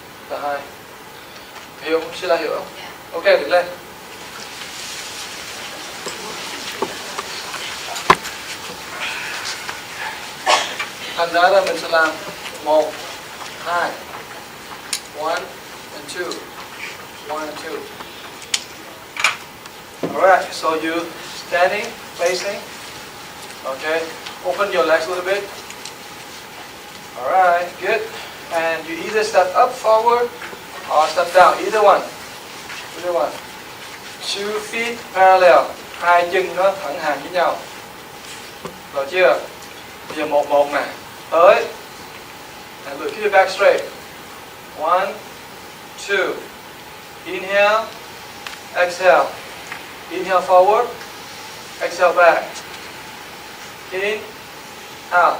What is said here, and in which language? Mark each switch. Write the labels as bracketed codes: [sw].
[vi] Là 2. Hiểu không? Chị đã hiểu không? Ok, đứng lên. Thành ra là mình sẽ làm 1, 2, 1 and 2, 1 and 2. [en] Alright, so you standing, facing. Okay, open your legs a little bit. Alright, good. And you either step up forward or step down, either one. Either one. 2 feet parallel. [vi] 2 chân nó thẳng hàng với nhau. Rồi chưa? Bây giờ 1 này. Tới. [en] And look, keep your back straight. 1, 2. Inhale. Exhale. Inhale forward. Exhale back. In. Out.